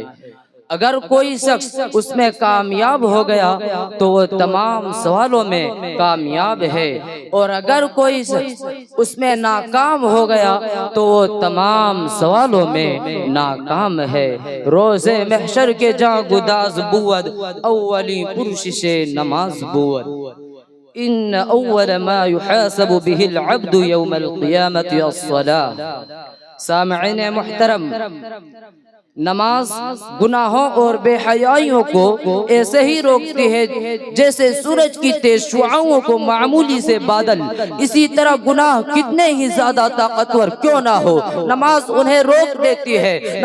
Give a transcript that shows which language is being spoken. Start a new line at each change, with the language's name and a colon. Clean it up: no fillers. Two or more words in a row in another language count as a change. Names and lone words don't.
Urdu: اگر کوئی شخص اس میں کامیاب ہو گیا تو وہ تمام سوالوں میں کامیاب ہے، اور اگر کوئی شخص اس میں ناکام ہو گیا تو وہ تمام سوالوں میں ناکام ہے.
Persian: روز محشر کے جاں گداز بود، اولی پرشش نماز بود.
Arabic: ان اول ما يحاسب به العبد يوم القيامة الصلاة.
Urdu: سامعین محترم، نماز گناہوں اور بے حیائیوں کو ایسے ہی روکتی ہے جیسے سورج کی تیز شعاعوں کو معمولی سے بادل. اسی طرح گناہ کتنے ہی زیادہ طاقتور کیوں نہ ہو، نماز انہیں روک دیتی ہے.